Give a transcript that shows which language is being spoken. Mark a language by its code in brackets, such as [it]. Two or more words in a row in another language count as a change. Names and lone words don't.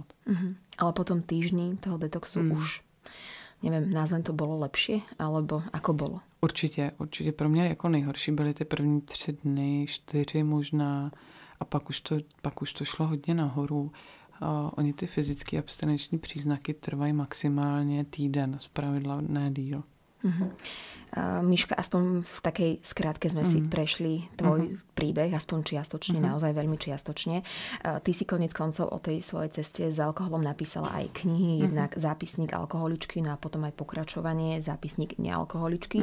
[sk] Ale po tom týždni toho detoxu už, nevím, názvem to bylo lepší, alebo ako bylo? [cs] Určitě. Pro mě jako nejhorší byly ty první 3 dny, 4 možná, a pak už to šlo hodně nahoru. oni ty fyzické abstinenční příznaky trvají maximálně týden, zpravidla ne díl. [sk] Miška, aspoň v takej skrátke sme si prešli tvoj príbeh, aspoň čiastočne, naozaj veľmi čiastočne. Ty si konec koncov o tej svojej ceste s alkoholom napísala aj knihy, jednak Zápisník alkoholičky, no a potom aj pokračovanie Zápisník nealkoholičky.